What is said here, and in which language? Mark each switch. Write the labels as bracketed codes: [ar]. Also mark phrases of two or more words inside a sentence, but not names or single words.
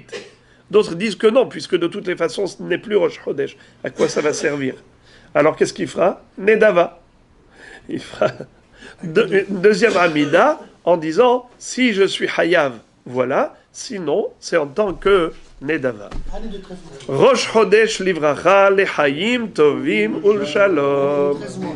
[fr] D'autres disent que non, puisque de toutes les façons, ce n'est plus Rosh Chodesh. À quoi ça va servir ? Alors qu'est-ce qu'il fera ? Nedava. Il fera une deuxième Hamida en disant, si je suis Hayav, voilà, sinon, c'est en tant que Nedava. [he] ראש חודש לברכה לחיים טובים ולשלום.